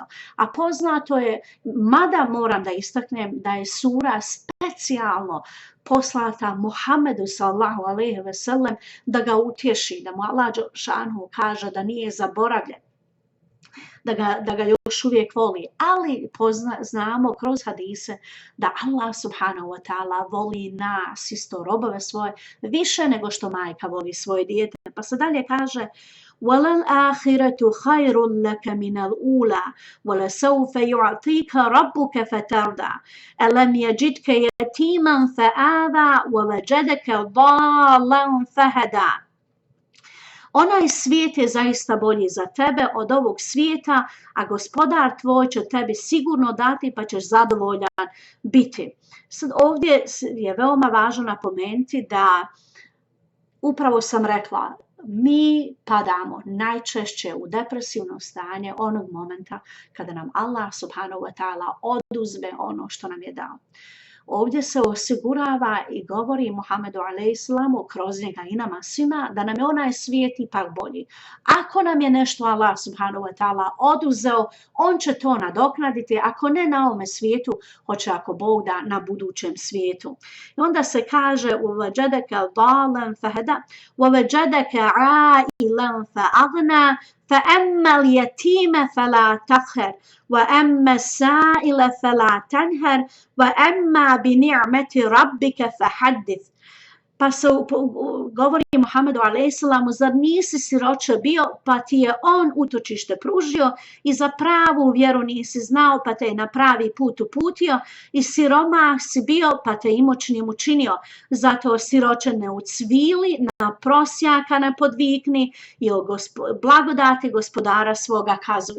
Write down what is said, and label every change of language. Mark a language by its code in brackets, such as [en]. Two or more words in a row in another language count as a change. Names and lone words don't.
[bs] A poznato je, mada moram da istaknem da je sura specijalno poslata Muhammedu [ar] صلى الله عليه وسلم [bs] da ga utješi, da mu Allah Đelešanu kaže da nije zaboravljen, da ga još uvijek voli. Ali znamo kroz hadise da Allah [ar] سبحانه وتعالى [bs] voli nas, isto robove svoje, više nego što majka voli svoje dijete. Pa se dalje kaže: [ar] وَلَلْآخِرَةُ خَيْرٌ لَكَ مِنَ الْأُولَى وَلَسَوْفَ يُعْطِيكَ رَبُّكَ فَتَرْضَى أَلَمْ يَجِدْكَ يَتِيمًا فَآوَى وَوَجَدَكَ ضَالًّا فَهَدَى. [bs] Onaj svijet je zaista bolji za tebe od ovog svijeta, a gospodar tvoj će tebi sigurno dati pa ćeš zadovoljan biti. Sad ovdje je veoma važno napomenuti da upravo sam rekla, mi padamo najčešće u depresivno stanje onog momenta kada nam Allah [ar] سبحانه وتعالى [bs] oduzme ono što nam je dao. Ovdje se osigurava i govori Muhammedu a.s. kroz njega i nama svima da nam je onaj svijet ipak bolji. Ako nam je nešto Allah [ar] سبحانه وتعالى [bs] oduzeo, on će to nadoknaditi, ako ne na ovome svijetu, hoće ako Bog da na budućem svijetu. I onda se kaže [ar] وَوَجَدَكَ ضَالًا فَهَدَى وَوَجَدَكَ عَائِلًا فَأَغْنَى فَأَمَّا الْيَتِيمَ فَلَا تَقْهَرْ وَأَمَّا السَّائِلَ فَلَا تَنْهَرْ وَأَمَّا بِنِعْمَةِ رَبِّكَ فَحَدِّثْ. [bs] Pa se govori Muhammedu a.s. zar nisi siroče bio, pa ti je on utočište pružio i za pravu vjeru nisi znao, pa te je na pravi put uputio i siromah si bio, pa te imućnim učinio. Zato siroče ne ucvili, na prosjaka ne podvikni i o blagodati gospodara svoga kazuj.